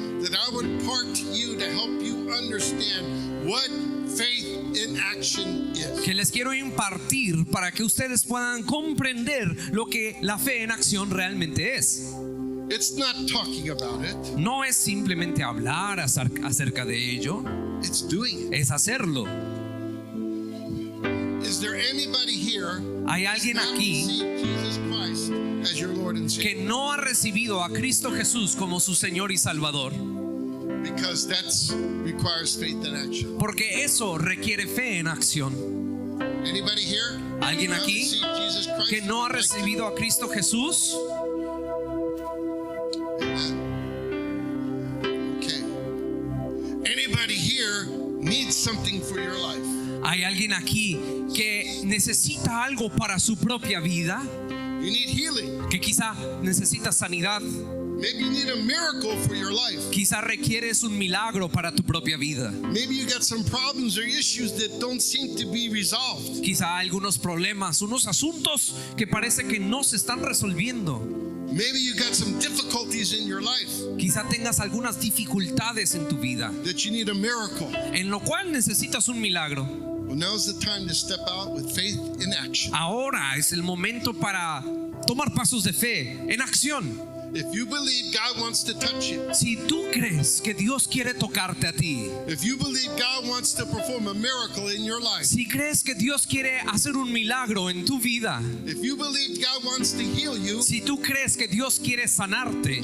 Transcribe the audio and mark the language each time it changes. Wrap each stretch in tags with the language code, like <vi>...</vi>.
<en>that I would impart to you to help you understand what faith in action is.</en> <es>que les quiero impartir para que ustedes puedan comprender lo que la fe en acción realmente es.</es> <en>It's not talking about it,</en> <es>No es simplemente hablar acerca de ello,</es> <en>it's doing it.</en> <es>es hacerlo.</es> <en>Is there anybody here</en> <es>Hay alguien</es> <en>not</en> <es>aquí</es> <en>received Jesus Christ as your Lord and</en> <es>que</es> <en>Savior?</en> <es>no ha recibido a Cristo Jesús como su Señor y Salvador,</es> <en>Because that requires faith in action.</en> <es>porque eso requiere fe en acción.</es> <en>Anybody here?</en> <es>¿Alguien</es> <en>not</en> <es>aquí</es> <en>received Jesus Christ?</en> <es>que no ha recibido a Cristo Jesús?</es> <en>Okay. Anybody here needs something for your life?</en> <es>¿Hay alguien aquí que necesita algo para su propia vida?</es> <en>You need healing.</en> <es>Que quizá necesita sanidad,</es> <en>Maybe you need a miracle for your life.</en> <es>quizá requieres un milagro para tu propia vida.</es> <en>Maybe you got some problems or issues that don't seem to be resolved.</en> <es>Quizá algunos problemas, unos asuntos que parece que no se están resolviendo.</es> <en>Maybe you got some difficulties in your life</en> <es>Quizá tengas algunas dificultades en tu vida,</es> <en>that you need a miracle.</en> <es>en lo cual necesitas un milagro.</es> <en>Well, now's the time to step out with faith in action.</en> <es>Ahora es el momento para tomar pasos de fe en acción.</es> <en>If you believe God wants to touch you,</en> <es>Si tú crees que Dios quiere tocarte a ti,</es> <en>if you believe God wants to perform a miracle in your life,</en> <es>si crees que Dios quiere hacer un milagro en tu vida,</es> <en>if you believe God wants to heal you,</en> <es>si tú crees que Dios quiere sanarte,</es>